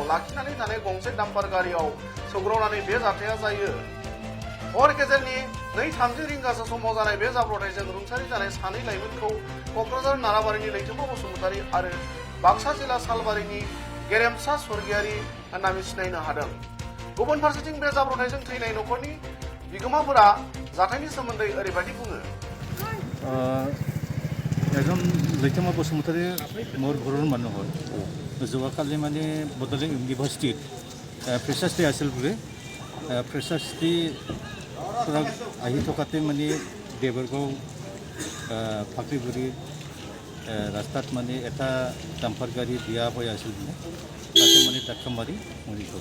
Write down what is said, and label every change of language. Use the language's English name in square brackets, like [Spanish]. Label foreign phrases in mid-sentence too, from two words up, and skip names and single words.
[Bodo] लाखिनानै थानाय गंसे डाम्पार गारियाव सौग्रावनानै बे जाथाया जायो हर गेजेरनि 2:30 रिंगासो समाव जानाय बे जाब्रबथायजों रुंसारि जानाय सानै लाइमोनखौ क'क्राझार नाराबारिनि लैथोमा बसुमतारी आरो बाक्सा जिल्ला सालबारिनि गेरेमसा स्वर्गियारि होनना मिथिनायनो हादों गुबुन फारसेथिं बे जाब्रबथायजों थैनाय न'खरनि बिगोमाफोरा जाथायनि सोमोन्दै ओरैबायदि बुङो [Assamese] এজন লৈথোমা বসুমতাৰী মোৰ घৰৰ মানুহ হয় যোৱাকালি মানে বডলেণ্ড ইউনিভাৰ্চিটিত [English] freshers day [Assamese] আছিল বোলে [English] freshers day [Assamese] পৰা আহি থকাতে মানে দেবৰগাঁও ফাঁকিগুৰি ৰাস্তাত মানে এটা ডাম্পাৰ গাড়ী বিয়া হৈ আছিল বোলে তাতে মানে ধাক্কা মাৰি মৰি গ'ল